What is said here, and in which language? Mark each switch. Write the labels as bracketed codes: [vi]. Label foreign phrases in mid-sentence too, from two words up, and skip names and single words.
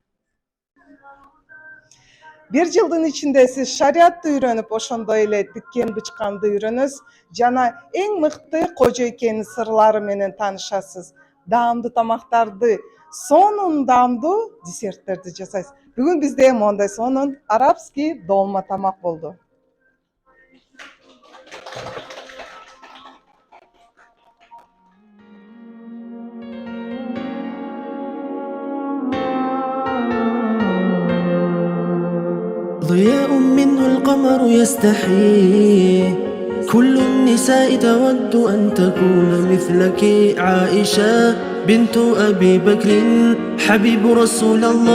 [ky] 1 жылдын ичинде сиз шариатты үйрөнүп, ошондой эле тиккен бычканды үйрөнөсүз жана эң мыкты кожо экенин сырлары менен таанышасыз. Даамдуу тамактарды, сонун даамдуу десерттерди жасайсыз. Бүгүн бизде мондай сонун арабский долма тамак болду. [ar] ضياء منه القمر يستحي كل النساء تود أن تكون مثلك عائشة بنت أبي بكر حبيب رسول